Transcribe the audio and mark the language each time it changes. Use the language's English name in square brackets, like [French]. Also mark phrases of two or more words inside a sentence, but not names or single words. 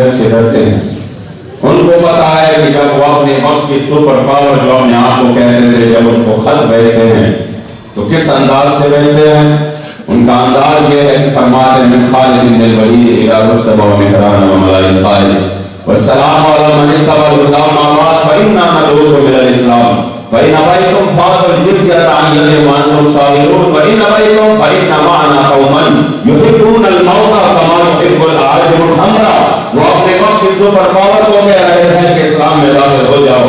[Urdu] ڈرتے ہیں. ان کو پتا ہے کہ جب وہ اپنے وقت کی [English] super power [Urdu] جو اپنے آپ کو کہتے تھے جب ان کو خط بھیجتے ہیں تو کس انداز سے بھیجتے ہیں. ان کا انداز یہ ہے کہ فرماتے ہیں [Arabic] من خالد بن الولید الى رستم و مہران و ملائک فارس والسلام علی من اتبع الهدى ما بعد فإنا ندعوكم إلى الإسلام فإن أبيتم فأعطوا الجزية عن يد وأنتم صاغرون وإن أبيتم فإن معنا قوما يحبون الموت كما يحب الأعاجم الخمر. [Urdu] وہ اپنے وقت کی [English] super power [Urdu] کو کہہ رہے ہیں کہ اسلام میں داخل ہو جاؤ.